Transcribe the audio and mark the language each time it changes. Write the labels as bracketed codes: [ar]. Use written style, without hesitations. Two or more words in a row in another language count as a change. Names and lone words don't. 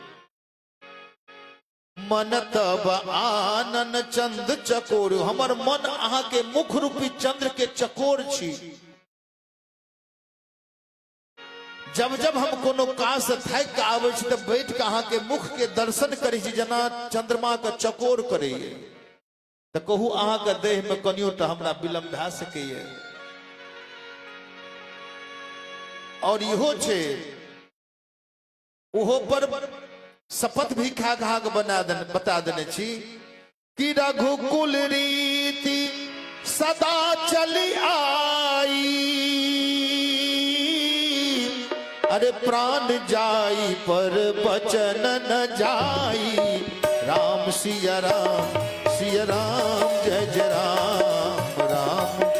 [awa] मन तब आनन चंद चकोर, [mai] हमर मन अहाँ के मुख रूपी चंद्र के चकोर छी। जब जब हम कोनो काज से थक के आवे छी तब बैठ के अहाँ के मुख के दर्शन करे छी, जना चंद्रमा के चकोर करे। तो कहू अहाँ के देह में कनियो तो हमरा विलम्ब भए सकैए। और इहो छे ओहो पर शपथ भी खा खा के बता देने छी कि [awa] रघुकुल रीति सदा चली आई, अरे प्राण जाई पर बचन न जाई। [mai] राम सिया राम जय जय राम राम।